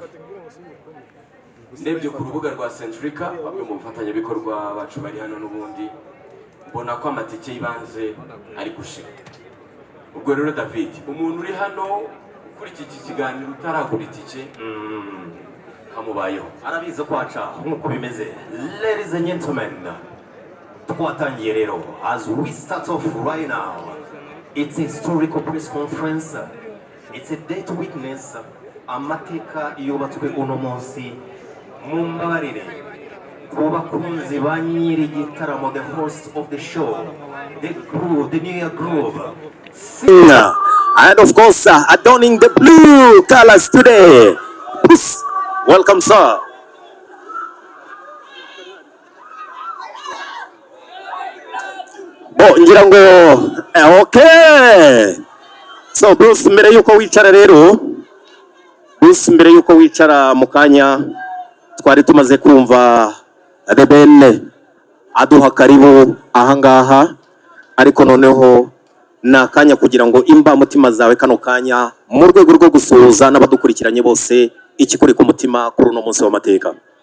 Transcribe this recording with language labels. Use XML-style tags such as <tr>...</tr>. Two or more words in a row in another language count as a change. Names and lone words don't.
<rw>Ndebye ku rubuga rwa Centrica, bamwe mu bafatanyabikorwa bacu bari hano n'ubundi, mbona ko amatike y'ibanze ari gushika. Ubwo rero David, umuntu uri hano kuri iki kiganiro utaragura itike kamubayeho, arabizi ko aca nk'uko bimeze.</rw> <en>Ladies and gentlemen,</en> <rw>twatangiye rero.</rw> <en>As we start off right now, it's a historical press conference. It's a day to witness</en> <rw>amateka yubatswe uno munsi. Mumbabarire ku bakunzi ba nyiri gitaramo,</rw> <en>the host of the show, the New Year Groove, and of course adorning the blue colors today. Welcome, sir.</en> <rw>Ngira ngo okay. So Bruce, mbere yuko wicara rero, mbere yuko wicara mu kanya twari tumaze kumva The Ben aduha karibu ahangaha, ariko noneho na kanya kugira ngo imba mutima zawe kano kanya mu rwego rwo gusuhuza n'abadukurikiranye bose ikikuri ku mutima kuri uno munsi w'amateka.</rw>